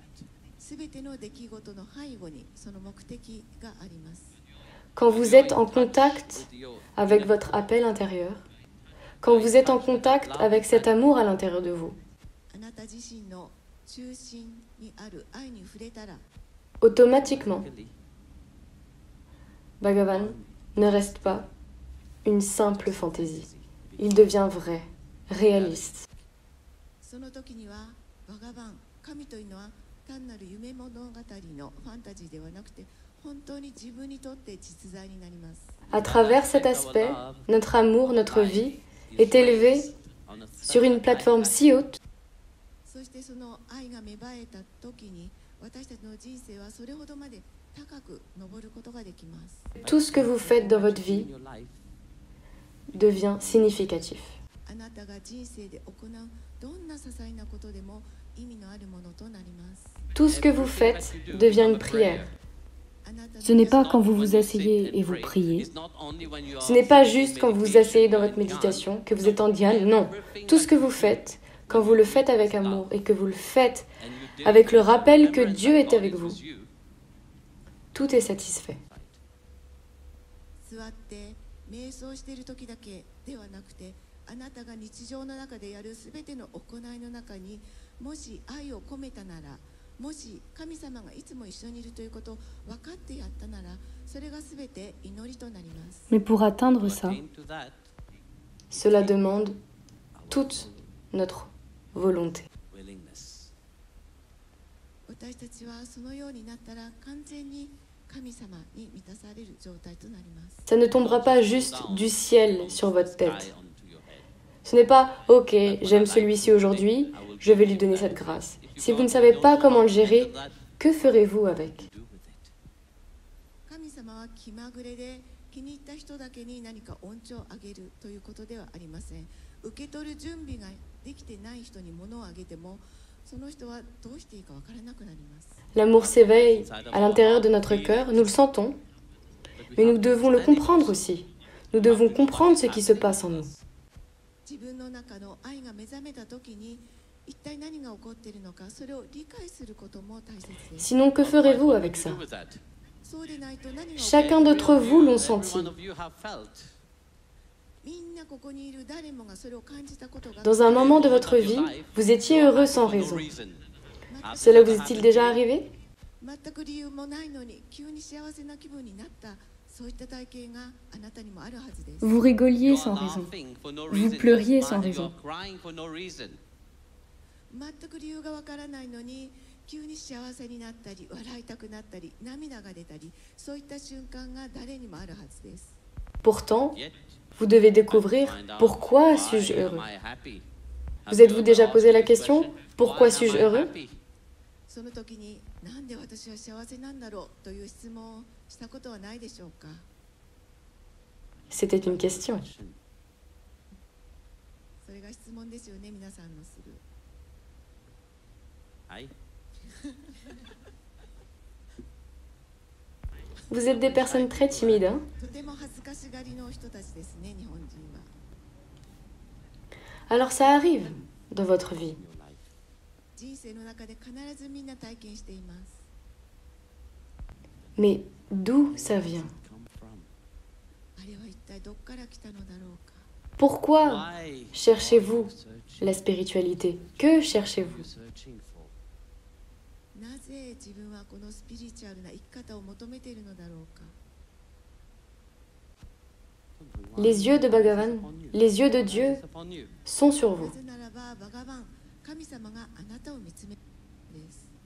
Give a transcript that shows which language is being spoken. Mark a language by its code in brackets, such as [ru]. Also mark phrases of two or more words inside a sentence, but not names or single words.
[fr] Quand vous êtes en contact avec votre appel intérieur, quand vous êtes en contact avec cet amour à l'intérieur de vous, automatiquement, Bhagavan ne reste pas une simple fantaisie. Il devient vrai, réaliste. [ja] 単なる夢物語のファンタジーではなくて、本当に自分にとって実在になります。 [fr] À travers cet aspect, notre amour, notre vie est élevé sur une plateforme si haute [ja] そしてその愛が芽生えた時に、私たちの人生はそれほどまで高く登ることができます。 [fr] tout ce que vous faites dans votre vie devient significatif. [ja] あなたが人生で行うどんな些細なことでも意味のあるものとなります。 [fr] Tout ce que vous faites devient une prière. Ce n'est pas quand vous vous asseyez et vous priez. Ce n'est pas juste quand vous vous asseyez dans votre méditation, que vous êtes en dhyana, non. Tout ce que vous faites, quand vous le faites avec amour et que vous le faites avec le rappel que Dieu est avec vous, tout est satisfait. [ja] 座って瞑想している時だけではなくて、あなたが日常の中でやるすべての行いの中に、もし愛を込めたなら、もし神様がいつも一緒にいるということを分かってやったなら、それがすべて祈りとなります。 [fr] Mais pour atteindre ça, Cela demande toute notre volonté. [ja] 私たちはそのようになったら完全に神様に満たされる状態となります。 [fr] Ça ne tombera pas juste du ciel sur votre tête. Ce n'est pas « Ok, j'aime celui-ci aujourd'hui, je vais lui donner cette grâce ». Si vous ne savez pas comment le gérer, que ferez-vous avec? [ja] 神様は気まぐれで気に入った人だけに何か恩寵をあげるということではありません。受け取る準備ができてない人に物をあげても、その人はどうしていいかわからなくなります。 [fr] L'amour s'éveille à l'intérieur de notre cœur, nous le sentons, mais nous devons le comprendre aussi. Nous devons comprendre ce qui se passe en nous. [ja] 自分の中の愛が目覚めた時に、一体何が起こっているのか、それを理解することも大切です。 [fr] Sinon, que ferez-vous avec ça? [ja] そうでないと何が起こる [fr] Chacun d'entre vous l'ont senti. [ja] みんなここにいる誰もがそれを感じたことが [fr] Dans un moment de votre vie, vous étiez heureux sans raison. Cela vous est-il déjà arrivé? [ja] 全く理由もないのに急に幸せな気分になった、そういった体験があなたにもあるはずです。 [fr] vous rigoliez sans raison. Vous pleuriez sans raison. [ja] 全く理由がわからないのに急に幸せになったり笑いたくなったり涙が出たり、そういった瞬間が誰にもあるはずです。 [fr] Pourtant, vous devez découvrir pourquoi suis-je heureux. Vous êtes-vous déjà posé la question pourquoi suis-je heureux? [ja] その時になんで私は幸せなんだろうという質問をしたことはないでしょうか。 [fr] C'était une question. [ja] それが質問ですよね、皆さんのする。 [fr] Vous êtes des personnes très timides, hein? [ja] とても恥ずかしがりの人たちですね、日本人は。 [fr] Alors ça arrive dans votre vie. [ja] 人生の中で必ずみんな体験しています。 [fr] Mais d'où ça vient? [ja] あれは一体どこから来たのだろうか。 [fr] Pourquoi cherchez-vous la spiritualité? Que cherchez-vous? [ja] なぜ自分はこのスピリチュアルな生き方を求めているのだろうか。 [fr] Les yeux de Bhagavan, les yeux de Dieu sont sur [ja] な [fr] vous. [ja] ぜならばバガバン、神様があなたを見つめるんです。